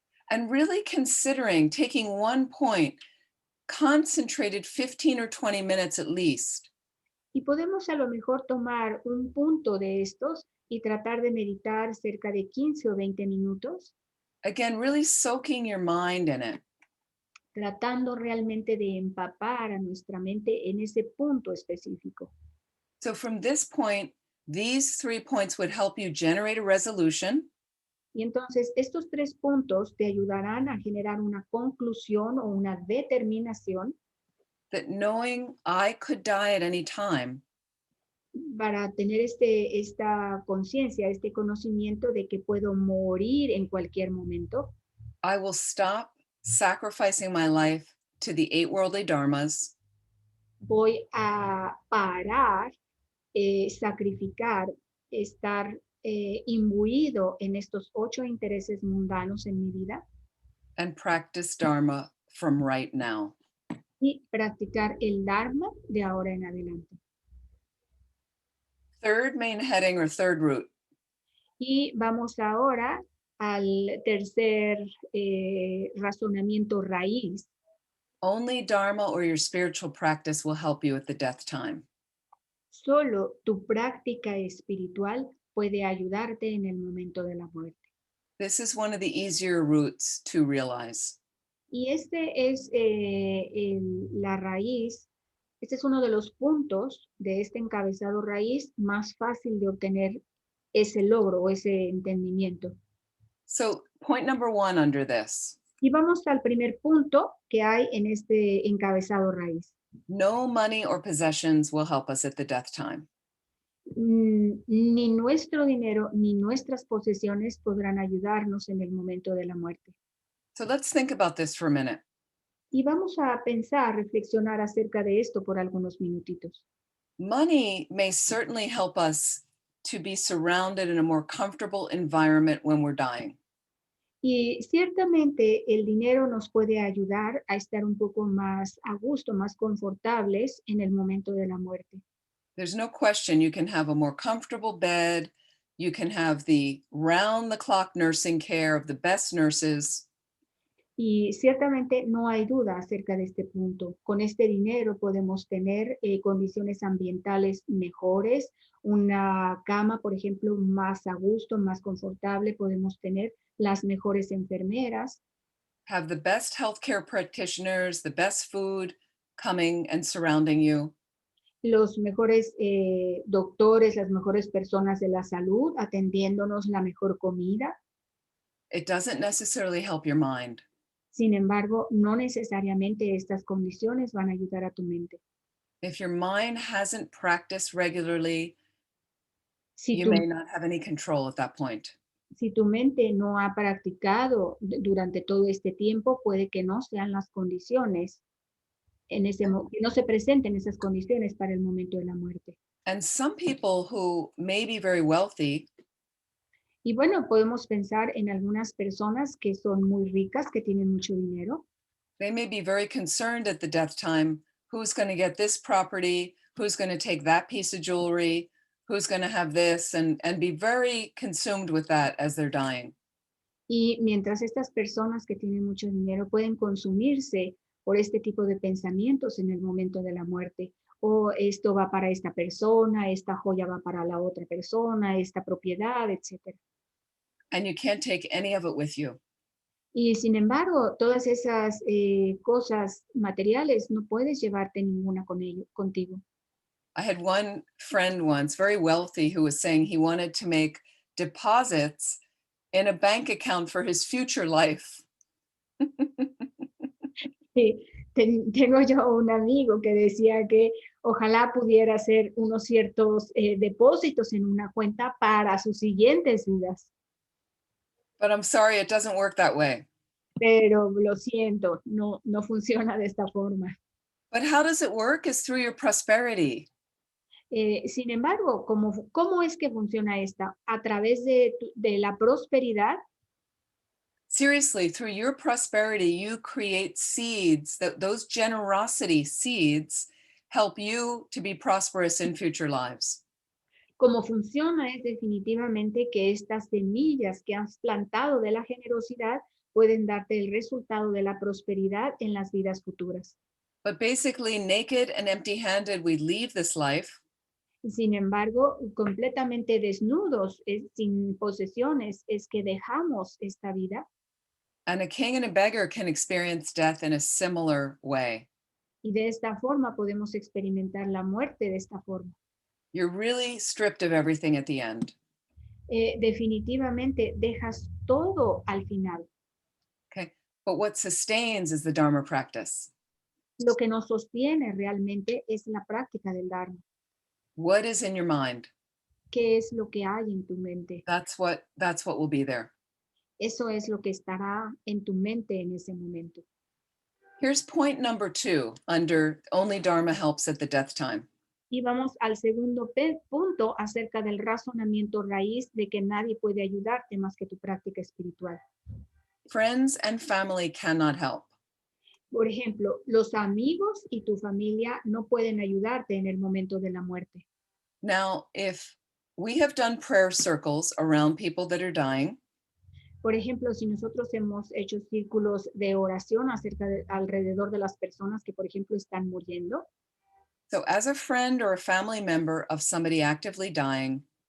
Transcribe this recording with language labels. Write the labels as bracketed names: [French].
[English] And really considering taking one point, concentrated 15 or 20 minutes at least. [Spanish] Y podemos a lo mejor tomar un punto de estos y tratar de meditar cerca de 15 o 20 minutos. [English] Again, really soaking your mind in it. [Spanish] Tratando realmente de empapar a nuestra mente en ese punto específico. [English] So from this point, these 3 points would help you generate a resolution. [Spanish] Y entonces estos 3 puntos te ayudarán a generar una conclusión o una determinación. [English] That knowing I could die at any time. [Spanish] Para tener esta conciencia, este conocimiento de que puedo morir en cualquier momento. [English] I will stop sacrificing my life to the 8 worldly dharmas. [Spanish] Voy a parar, sacrificar, estar imbuido en estos 8 intereses mundanos en mi vida. [English] And practice dharma from right now. [Spanish] Y practicar el dharma de ahora en adelante. [English] Third main heading or third root. [Spanish] Y vamos ahora al tercer razonamiento raíz. [English] Only dharma or your spiritual practice will help you at the death time. [Spanish] Solo tu práctica espiritual puede ayudarte en el momento de la muerte. [English] This is one of the easier roots to realize. [Spanish] Y este es la raíz, este es uno de los puntos de este encabezado raíz más fácil de obtener ese logro o ese entendimiento. [English] So point number 1 under this. [Spanish] Y vamos al primer punto que hay en este encabezado raíz. [English] No money or possessions will help us at the death time. [Spanish] Ni nuestro dinero ni nuestras posesiones podrán ayudarnos en el momento de la muerte. [English] So let's think about this for a minute. [Spanish] Y vamos a pensar, reflexionar acerca de esto por algunos minutitos. [English] Money may certainly help us to be surrounded in a more comfortable environment when we're dying. [Spanish] Y ciertamente el dinero nos puede ayudar a estar un poco más a gusto, más confortables en el momento de la muerte. [English] There's no question you can have a more comfortable bed. You can have the round-the-clock nursing care of the best nurses. [Spanish] Y ciertamente no hay duda acerca de este punto. Con este dinero podemos tener condiciones ambientales mejores, una cama, por ejemplo, más a gusto, más confortable. Podemos tener las mejores enfermeras. [English] Have the best healthcare practitioners, the best food coming and surrounding you. [Spanish] Los mejores doctores, las mejores personas de la salud atendiéndonos la mejor comida. [English] It doesn't necessarily help your mind. [Spanish] Sin embargo, no necesariamente estas condiciones van a ayudar a tu mente. [English] If your mind hasn't practiced regularly, [Spanish] Si [English] you [Spanish] tu, [English] may not have any control at that point. [Spanish] si tu mente no ha practicado durante todo este tiempo, puede que no sean las condiciones que no se presenten esas condiciones para el momento de la muerte. [English] And some people who may be very wealthy, [Spanish] Y bueno, podemos pensar en algunas personas que son muy ricas, que tienen mucho dinero. [English] they may be very concerned at the death time, who's going to get this property, who's going to take that piece of jewelry, who's going to have this, and be very consumed with that as they're dying. [Spanish] Y mientras estas personas que tienen mucho dinero pueden consumirse por este tipo de pensamientos en el momento de la muerte, o esto va para esta persona, esta joya va para la otra persona, esta propiedad, etc. [English] And you can't take any of it with you. [Spanish] Y sin embargo, todas esas cosas materiales no puedes llevarte ninguna contigo. [English] I had one friend once, very wealthy, who was saying he wanted to make deposits in a bank account for his future life. [Spanish] Sí, tengo yo un amigo que decía que ojalá pudiera hacer unos ciertos depósitos en una cuenta para sus siguientes vidas. [English] But I'm sorry, it doesn't work that way. [Spanish] Pero lo siento, no funciona de esta forma. [English] But how does it work? Is through your prosperity. [Spanish] Sin embargo, ¿cómo es que funciona esta? A través de la prosperidad. [English] Seriously, through your prosperity, you create seeds, that those generosity seeds help you to be prosperous in future lives. [Spanish] Como funciona es definitivamente que estas semillas que has plantado de la generosidad pueden darte el resultado de la prosperidad en las vidas futuras. [English] But basically, naked and empty-handed, we leave this life. [Spanish] Sin embargo, completamente desnudos, sin posesiones, es que dejamos esta vida. [English] And a king and a beggar can experience death in a similar way. [Spanish] Y de esta forma podemos experimentar la muerte de esta forma. [English] You're really stripped of everything at the end. [Spanish] Definitivamente dejas todo al final. [English] Okay, but what sustains is the Dharma practice. [Spanish] Lo que nos sostiene realmente es la práctica del Dharma. [English] What is in your mind? [Spanish] ¿Qué es lo que hay en tu mente? [English] That's what will be there. [Spanish] Eso es lo que estará en tu mente en ese momento. [English] Here's point number 2 under only Dharma helps at the death time. [Spanish] Y vamos al segundo punto acerca del razonamiento raíz de que nadie puede ayudarte más que tu práctica espiritual. [English] Friends and family cannot help. [Spanish] Por ejemplo, los amigos y tu familia no pueden ayudarte en el momento de la muerte. [English] Now, if we have done prayer circles around people that are dying, [Spanish] Por ejemplo, si nosotros hemos hecho círculos de oración alrededor de las personas que, por ejemplo, están muriendo. [English] so as a friend or a family member of somebody actively dying,